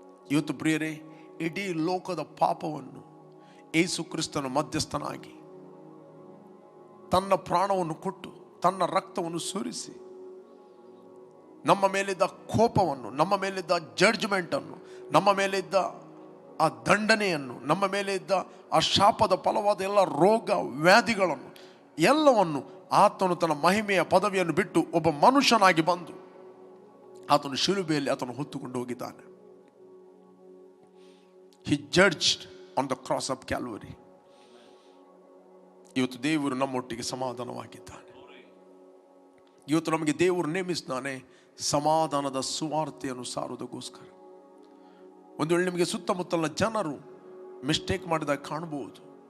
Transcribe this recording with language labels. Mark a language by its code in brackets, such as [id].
[kn] ಇವತ್ತು ಪ್ರಿಯರೇ, ಇಡೀ ಲೋಕದ ಪಾಪವನ್ನು ಯೇಸು ಕ್ರಿಸ್ತನು ಮಧ್ಯಸ್ಥನಾಗಿ ತನ್ನ ಪ್ರಾಣವನ್ನು ಕೊಟ್ಟು ತನ್ನ ರಕ್ತವನ್ನು ಸುರಿಸಿ ನಮ್ಮ ಮೇಲಿದ್ದ ಕೋಪವನ್ನು, ನಮ್ಮ ಮೇಲಿದ್ದ ಜಡ್ಜ್ಮೆಂಟನ್ನು, ನಮ್ಮ ಮೇಲಿದ್ದ ಆ ದಂಡನೆಯನ್ನು, ನಮ್ಮ ಮೇಲೆ ಇದ್ದ ಆ ಶಾಪದ ಫಲವಾದ ಎಲ್ಲ ರೋಗ ವ್ಯಾಧಿಗಳನ್ನು ಎಲ್ಲವನ್ನು ಆತನು ತನ್ನ ಮಹಿಮೆಯ ಪದವಿಯನ್ನು ಬಿಟ್ಟು ಒಬ್ಬ ಮನುಷ್ಯನಾಗಿ ಬಂದು ಆತನು ಶಿಲುಬೆಯಲ್ಲಿ ಆತನು ಹೊತ್ತುಕೊಂಡು ಹೋಗಿದ್ದಾನೆ. [en] He judged on the cross of Calvary. [kn] ಇವತ್ತು ದೇವರು ನಮ್ಮೊಟ್ಟಿಗೆ ಸಮಾಧಾನವಾಗಿದ್ದಾನೆ. ಇವತ್ತು ನಮಗೆ ದೇವರು ನೇಮಿಸ್ತಾನೆ ಸಮಾಧಾನದ ಸುವಾರ್ತೆಯನ್ನು ಸಾರುವುದಕ್ಕೋಸ್ಕರ. ಒಂದು ವೇಳೆ ನಿಮಗೆ ಸುತ್ತಮುತ್ತಲಿನ ಜನರು ಮಿಸ್ಟೇಕ್ ಮಾಡಿದಾಗ ಕಾಣಬಹುದು.